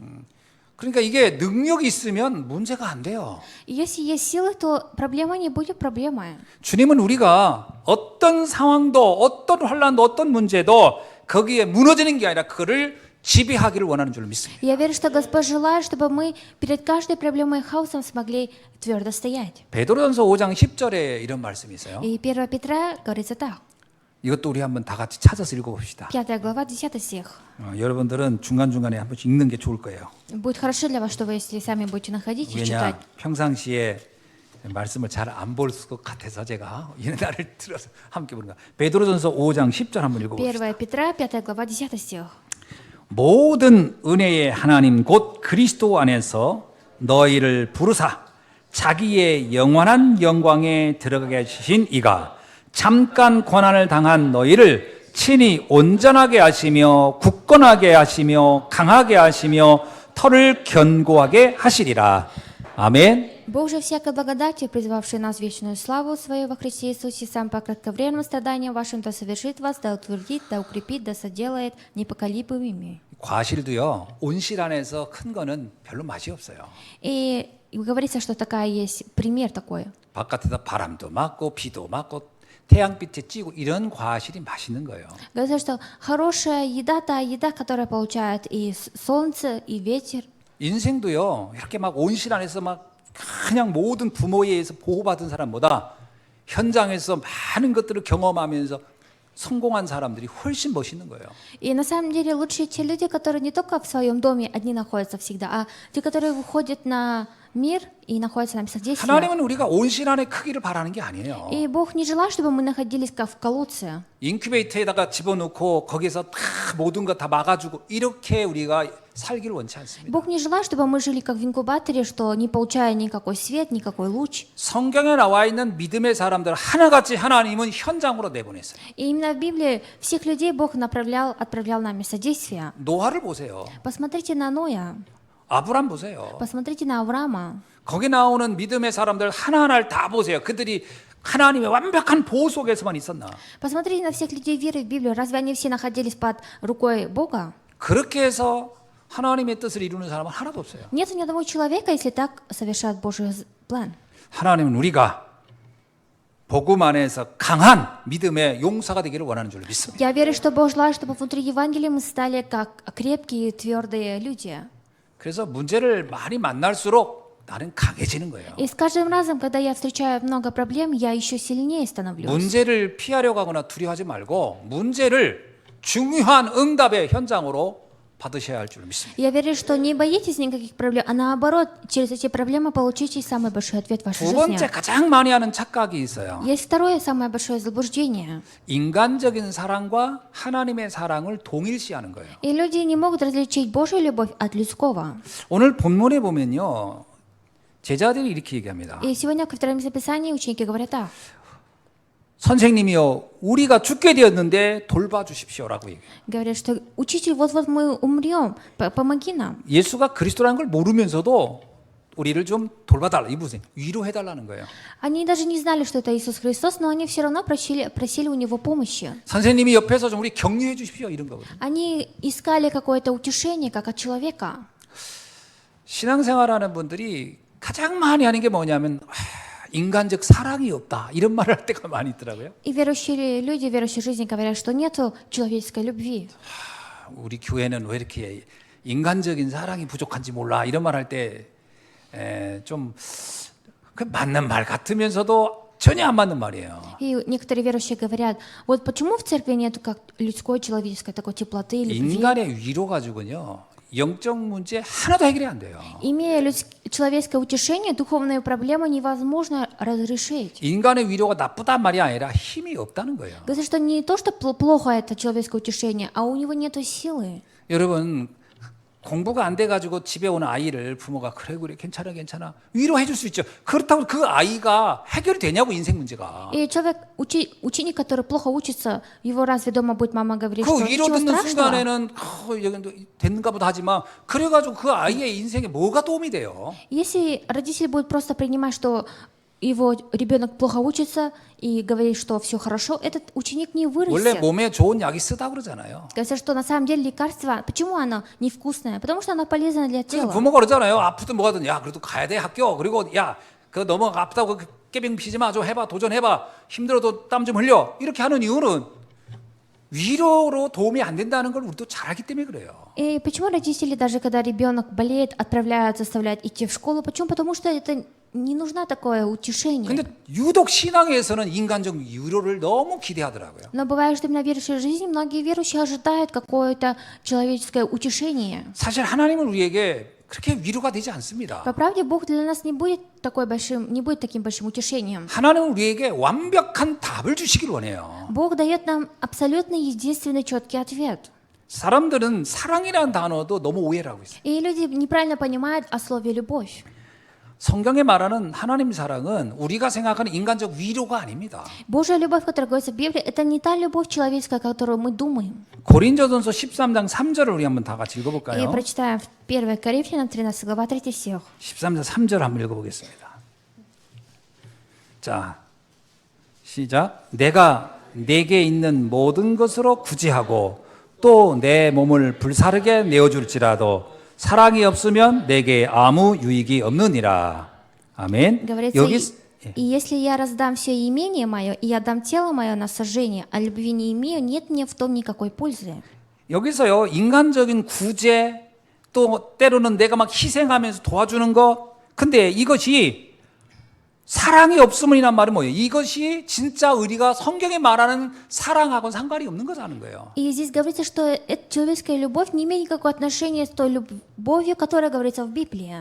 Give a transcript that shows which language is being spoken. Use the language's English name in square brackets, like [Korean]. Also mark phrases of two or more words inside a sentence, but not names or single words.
[Korean] 그러니까 이게 능력이 있으면 문제가 안 돼요. [Russian] И если есть силы, то проблема не будет проблемой. [Korean] 주님은 우리가 어떤 상황도 어떤 환난도 어떤 문제도 거기에 무너지는 게 아니라 그를 지배하기를 원하는 줄 믿습니다. [Russian] Я верю, что Господь желает, чтобы мы перед каждой проблемой и хаосом смогли твердо стоять. [Korean] 베드로전서 5장 10절에 이런 말씀이 있어요. [Russian] И 1 Петра говорится так. [Korean] 이것도 우리 한번 다 같이 찾아서 읽어봅시다. [Russian] 5 глава, 10 стих. [Korean] 여러분들은 중간중간에 한 번씩 읽는 게 좋을 거예요. [Russian] Будет хорошо для вас, что вы, если сами будете находить и читать. [Korean] 왜냐 평상시에 말씀을 잘 안 볼 것 같아서 제가 이 날을 들어서 함께 보는 거야. 베드로전서 5장 10절 한번 읽어봅시다. [Russian] 1 Петра, 5 глава, 10 стих. [Korean] 모든 은혜의 하나님 곧 그리스도 안에서 너희를 부르사 자기의 영원한 영광에 들어가게 하신 이가 잠깐 고난을 당한 너희를 친히 온전하게 하시며 굳건하게 하시며 강하게 하시며 털을 견고하게 하시리라. 아멘. [Russian] Бог же всякой благодатью, призвавший нас в вечную славу свою во Христе Иисусе, сам по кратковременным страданиям вашим да совершит вас, да утвердит, да укрепит, да соделает непоколебимыми. [Korean] 과실도요. 온실 안에서 큰 거는 별로 맛이 없어요. [Russian] И говорится, что такая есть пример такой. [Korean] 바깥에다 바람도 맞고 비도 맞고 태양빛에 찌고 이런 과실이 맛있는 거예요. [Russian] Говорится, что хорошая еда, та еда, которая получает и солнце, и ветер. [Korean] 인생도요. 이렇게 막 온실 안에서 막 그냥 모든 부모에 의해서 보호받은 사람보다 현장에서 많은 것들을 경험하면서 성공한 사람들이 훨씬 멋있는 거예요. [Russian] И на самом деле лучшие те люди, которые не только в своем доме одни находятся всегда, а те, которые выходят на мир и находятся на местах действия. [Korean] 하나님은 우리가 온실 안의 크기를 바라는 게 아니에요. [Russian] И Бог не желает, чтобы мы находились как в колодце. [Korean] 인큐베이터에다가 집어넣고 거기서 다 모든 거 다 막아주고 이렇게 우리가 살기를 원치 않습니다. [Russian] Бог не желает, чтобы мы жили как в инкубаторе, что не получая никакой свет, никакой луч. [Korean] 성경에 나와 있는 믿음의 사람들 하나같이 하나님은 현장으로 내보냈어요. [Russian] И именно в Библии всех людей Бог отправлял на место действия. [Korean] 노아를 보세요. [Russian] Посмотрите на Ноя, [Korean] 아브람 보세요. [Russian] посмотрите на Авраама. [Korean] 거기 나오는 믿음의 사람들 하나하나를 다 보세요. 그들이 하나님의 완벽한 보호 속에서만 있었나? [Russian] Посмотрите на всех людей веры в Библию. Разве они все находились под рукой Бога? [Korean] 그렇게 해서 하나님의 뜻을 이루는 사람은 하나도 없어요. [Russian] Нет ни одного человека, если так совершает Божий план. [Korean] 하나님은 우리가 복음 안에서 강한 믿음의 용사가 되기를 원하는 줄 믿습니다. [Russian] Я верю, что Бог желает, чтобы внутри Евангелия мы стали как крепкие, твердые люди. [Korean] 그래서 문제를 많이 만날수록 나는 강해지는 거예요. [Russian] И с каждым разом, когда я встречаю много проблем, я еще сильнее становлюсь. [Korean] 문제를 피하려고 하거나 두려워하지 말고 문제를 중요한 응답의 현장으로 받으셔야 할 줄 믿습니다. [Russian] Я верю, что не боитесь никаких проблем, а наоборот, через эти проблемы получите самый большой ответ в вашей [Korean] 두 번째 [Russian] жизни. [Korean] 가장 많이 하는 착각이 있어요. [Russian] Есть второе, самое большое заблуждение. [Korean] 인간적인 사랑과 하나님의 사랑을 동일시하는 거예요. [Russian] И люди не могут различить Божью любовь от людского. [Korean] 오늘 본문에 보면요. 제자들이 이렇게 얘기합니다. [Russian] И сегодня ко втором записании ученики говорят так. [Korean] 선생님이요, 우리가 죽게 되었는데 돌봐주십시오라고 얘기해요. [Russian] Говорят, что учитель, вот-вот мы умрем, помоги нам. [Korean] 예수가 그리스도라는 걸 모르면서도 우리를 좀 돌봐달라, 이분은 위로해달라는 거예요. [Russian] Они даже не знали, что это Иисус Христос, но они все равно просили у Него помощи. [Korean] 선생님이 옆에서 좀 우리 격려해 주십시오 이런 거거든요. [Russian] Они искали какое-то утешение, как от человека. [Korean] 신앙생활하는 분들이 가장 많이 하는 게 뭐냐면 인간적 사랑이 없다 이런 말을 할 때가 많이 있더라고요. [Russian] И верующие люди, верующие жизни говорят, что нету человеческой любви. [Korean] 우리 교회는 왜 이렇게 인간적인 사랑이 부족한지 몰라 이런 말 할 때 좀 그 맞는 말 같으면서도 전혀 안 맞는 말이에요. [Russian] И некоторые верующие говорят, вот почему в церкви нету как людской, человеческой такой теплоты, любви. [Korean] 인간의 위로 가지고는요 영적 문제 하나도 해결이 안 돼요. [Russian] Имея человеческое утешение, духовную проблему невозможно разрешить. [Korean] 인간의 위로가 나쁘단 말이 아니라 힘이 없다는 거예요. [Russian] Говорится, что не то, что плохо это человеческое утешение, а у него нету силы. [Korean] 여러분 공부가 안 돼가지고 집에 오는 아이를 부모가 그래 괜찮아 위로해 줄 수 있죠. 그렇다고 그 아이가 해결이 되냐고 인생 문제가. [Russian] И человек, ученик, который плохо учится, его разве дома будет мама говорить, [Korean] 그 [Russian] что [Korean] 위로 [Russian] ничего [Korean] 듣는 [Russian] страшного? [Korean] 순간에는 여기 됐는가 보다 하지만 그래가지고 그 아이의 인생에 뭐가 도움이 돼요? [Russian] Если родитель будет просто принимать, что его ребенок плохо учится и говорит, что все хорошо, этот ученик не [Korean] 원래 [Russian] вырастет. [Korean] 몸에 좋은 약이 쓰다 그러잖아요. [Russian] Говорится, что на самом деле лекарство, почему оно невкусное? Потому что оно полезно для [Korean] 그래서 [Russian] тела. [Korean] 부모가 그러잖아요. 아프든 뭐하든 야 그래도 가야 돼 학교. 그리고 야 그 너무 아프다고 깨병 피지 마. 좀 해봐 도전해봐. 힘들어도 땀 좀 흘려. 이렇게 하는 이유는 위로로 도움이 안 된다는 걸 우리도 잘 알기 때문에 그래요. [Russian] И почему родители, даже когда ребенок болеет, отправляют, заставляют идти в школу? Почему? Потому что это не нужна такое утешение. [Korean] 근데 유독 신앙에서는 인간적 위로를 너무 기대하더라고요. [Russian] Но бывает, что именно в верующей жизни многие верующие ожидают какое-то человеческое утешение. [Korean] 사실 하나님은 우리에게 그렇게 위로가 되지 않습니다. [Russian] По правде, Бог для нас не будет таким большим утешением. [Korean] 하나님은 우리에게 완벽한 답을 주시길 원해요. [Russian] Бог дает нам абсолютно единственный четкий ответ. [Korean] 사람들은 사랑이라는 단어도 너무 오해를 하고 있어요. [Russian] И люди неправильно понимают о слове «любовь». [Korean] 성경에 말하는 하나님 사랑은 우리가 생각하는 인간적 위로가 아닙니다. [Russian] Божья любовь, которая говорится в Библии, это не та любовь человеческая, которую мы думаем. [Korean] 고린도전서 13장 3절을 우리 한번 다 같이 [Russian] И [Korean] 읽어볼까요? [Russian] прочитаем 1 Коринфянам 13 глава 3 стих. [Korean] 13장 3절 한번 읽어보겠습니다. 자, 시작. 내가 내게 있는 모든 것으로 구제하고 또 내 몸을 불사르게 내어줄지라도 사랑이 없으면 내게 아무 유익이 없느니라. 아멘. [Russian] Говорится, [Korean] 여기 [Russian] и если я раздам все имение мое, и отдам тело мое на сожжение, а любви не имею, нет мне в том никакой пользы. [Korean] 여기서요 인간적인 구제 또 때로는 내가 막 희생하면서 도와주는 거 근데 이것이 사랑이 없으면이란 말은 뭐예요? 이것이 진짜 우리가 성경에 말하는 사랑하고는 상관이 없는 거라는 거예요. [Russian] И здесь говорится, что эта человеческая любовь не имеет никакого отношения с той любовью, которая говорится в Библии.